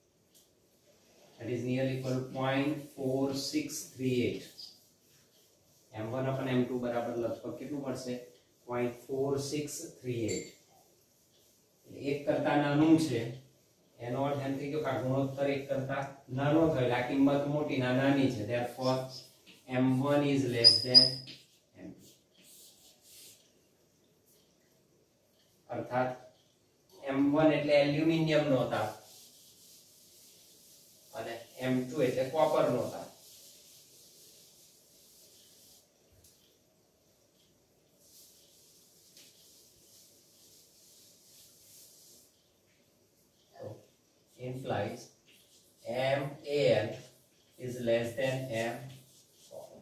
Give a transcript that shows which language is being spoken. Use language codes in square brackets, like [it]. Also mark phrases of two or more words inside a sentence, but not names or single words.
[en] that is nearly equal to 0.4638 m1 [hi] अपन m2 बराबर लगभग [gu] કેટલું મળશે 0.4638 એક કરતા નાનું છે એનો અર્થ એમ થઈ ગયો કે આ ગુણોત્તર એક કરતા નાનો થયો એટલે આ કિંમત મોટી ના નાની છે [en] therefore m1 is less than m2 [gu] अर्थात m1 એટલે એલ્યુમિનિયમ નો તાર અને m2 એટલે કોપર નો તાર [en] implies MAl is less than M copper.